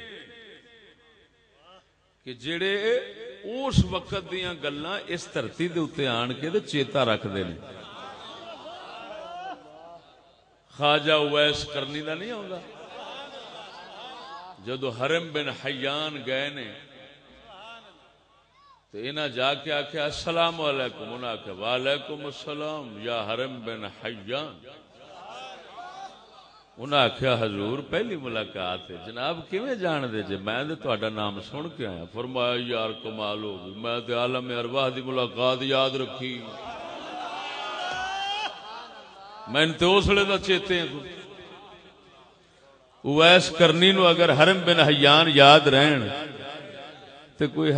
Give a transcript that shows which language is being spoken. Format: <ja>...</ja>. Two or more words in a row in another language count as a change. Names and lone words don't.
<pa>کہ جڑے اس وقت دیاں گلاں اس دھرتی دے اوتے آن کے تے چیتا رکھدے نے خواجہ اویس کرنی دا نہیں ہوندا جدو حرم بن حیان گئے نے تو انہاں جا کے آکھیا</pa> <ar>السلام علیکم</ar> <pa>انہاں آکھیا</pa> <ar>وعلیکم السلام</ar> <pa>یا حرم بن حیان انہاں آکھیا حضور پہلی ملاقات ہے جناب کیویں جان دے جے میں تے تہاڈا نام سن کے آیا فرمایا یار کمال ہو گئی میں تے عالم ارواح دی ملاقات یاد رکھی میں تے اس ویلے دا چیتے ہیں اویس کرنی نو اگر حرم بن حیان یاد رہن تے کوئی</pa>